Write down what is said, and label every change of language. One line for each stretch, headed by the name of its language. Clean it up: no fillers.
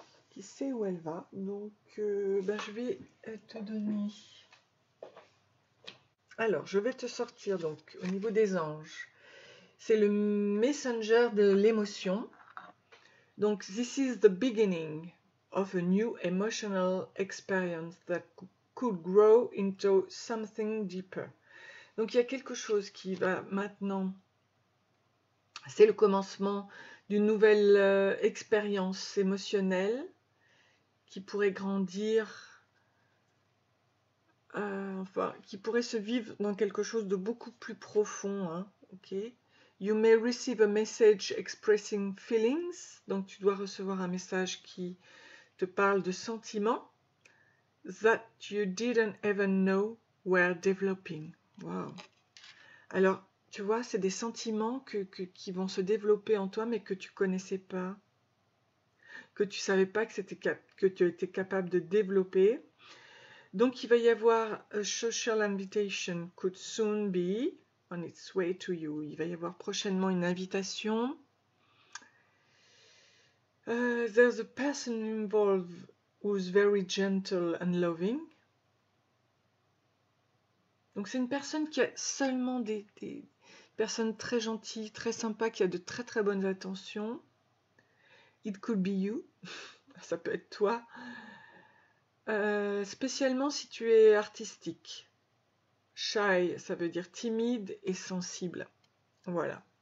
French: Qui sait où elle va. Donc, je vais te donner... Alors, je vais te sortir, donc, au niveau des anges. C'est le messenger de l'émotion.
English: Donc, this is the beginning of a new emotional experience that could grow into something deeper.
French: Donc, il y a quelque chose qui va maintenant... C'est le commencement d'une nouvelle expérience émotionnelle qui pourrait grandir, qui pourrait se vivre dans quelque chose de beaucoup plus profond. Ok.
English: You may receive a message expressing feelings.
French: Donc tu dois recevoir un message qui te parle de sentiments
English: that you didn't even know were developing. Wow.
French: Alors, tu vois, c'est des sentiments qui vont se développer en toi, mais que tu connaissais pas, que tu savais pas que tu étais capable de développer. Donc, il va y avoir
English: a social invitation could soon be on its way to you.
French: Il va y avoir prochainement une invitation.
English: There's a person involved who's very gentle and loving.
French: Donc, c'est une personne qui a seulement des personnes très gentilles, très sympas, qui a de très très bonnes intentions.
English: It could be you.
French: Ça peut être toi. Spécialement si tu es artistique. Shy, ça veut dire timide et sensible. Voilà.